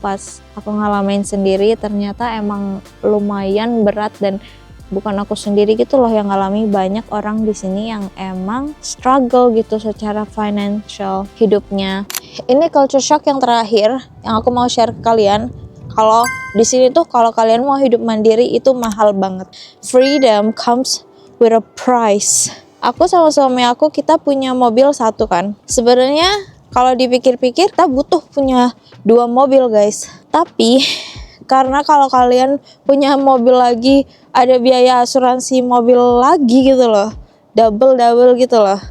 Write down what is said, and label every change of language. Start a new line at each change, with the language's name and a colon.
Indonesian: Pas aku ngalamin sendiri ternyata emang lumayan berat, dan bukan aku sendiri gitu loh yang ngalami, banyak orang di sini yang emang struggle gitu secara financial hidupnya. Ini culture shock yang terakhir yang aku mau share ke kalian. Kalau di sini tuh kalau kalian mau hidup mandiri itu mahal banget.
English: Freedom comes with a price.
Indonesian: Aku sama suami aku kita punya mobil satu kan. Sebenarnya kalau dipikir-pikir kita butuh punya 2 mobil guys. Tapi karena kalau kalian punya mobil lagi ada biaya asuransi mobil lagi gitu loh, double gitu loh.